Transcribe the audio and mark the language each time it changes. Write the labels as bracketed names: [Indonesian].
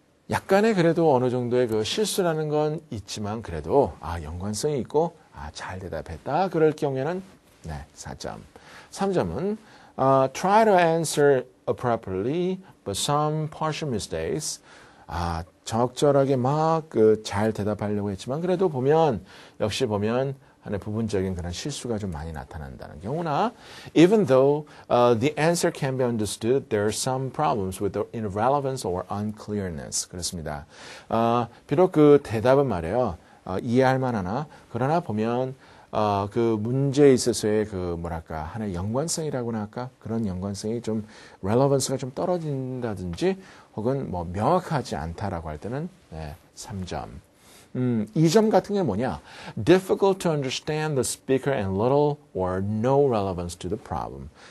[Korean] 약간의 그래도 어느 정도의 그 실수라는 건 있지만 그래도 연관성이 있고 잘 대답했다. 그럴 경우에는 네, 4점. 3점은 [English] try to answer appropriately but some partial mistakes. [Korean] 적절하게 막 잘 대답하려고 했지만 그래도 역시 보면 하나의 부분적인 그런 실수가 좀 많이 나타난다는 경우나 [English] even though the answer can be understood, there are some problems with the irrelevance or unclearness. [Korean] 그렇습니다. 비록 그 대답은 말이에요. 이해할 만하나 그러나 보면 그 문제에 있어서의 하나의 연관성이라고나 할까? 그런 연관성이 좀 relevance가 좀 떨어진다든지 혹은 명확하지 않다라고 할 때는 3점. 2점 같은 게 뭐냐? [English] Difficult to understand the speaker and little or no relevance to the problem.